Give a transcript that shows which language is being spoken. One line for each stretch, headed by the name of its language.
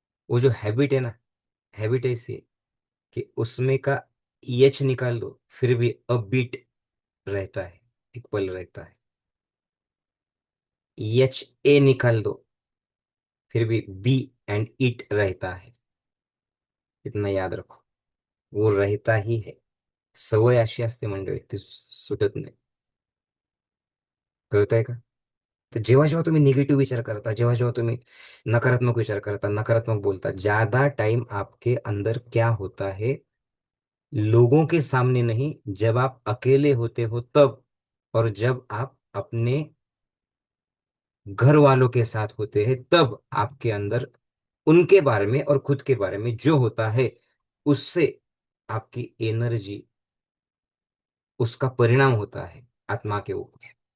Hindi: वो जो हैबिट है ना, हैबिट ऐसी है कि उसमें का एच निकाल दो फिर भी बीट रहता है, एक पल रहता है। एच ए निकाल दो फिर भी बी एंड इट रहता है। इतना याद रखो, वो रहता ही है.
Marathi: सवय अशी असते मंडळी, ती सुटत नाही. कळतंय का? तर जेव्हा जेव्हा तुम्ही निगेटिव्ह विचार करता, जेव्हा जेव्हा तुम्ही नकारात्मक विचार करता, नकारात्मक बोलता,
Hindi: ज्यादा टाइम आपके अंदर क्या होता है, लोगों के सामने नहीं, जब आप अकेले होते हो तब, और जब आप अपने घर वालों के साथ होते हैं तब, आपके अंदर उनके बारे में और खुद के बारे में जो होता है, उससे आपकी एनर्जी, उसका परिणाम होता है आत्मा के ऊपर.